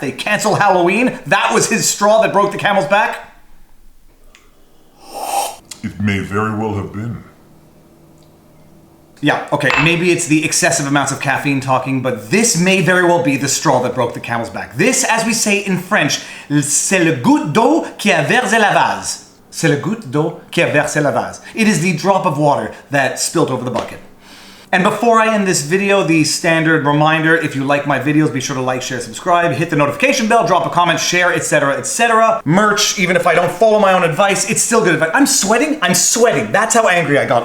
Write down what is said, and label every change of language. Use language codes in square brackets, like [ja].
[en] They cancel Halloween? That was his straw that broke the camel's back? It may very well have been. Yeah, okay, maybe it's the excessive amounts of caffeine talking, but this may very well be the straw that broke the camel's back. This, as we say in French, [fr] c'est le goutte d'eau qui a versé la vase. C'est le goutte d'eau qui a versé la vase. [en] It is the drop of water that spilled over the bucket. And before I end this video, the standard reminder, if you like my videos, be sure to like, share, subscribe, hit the notification bell, drop a comment, share, etc., etc. Merch, even if I don't follow my own advice, it's still good advice. I'm sweating. That's how angry I got.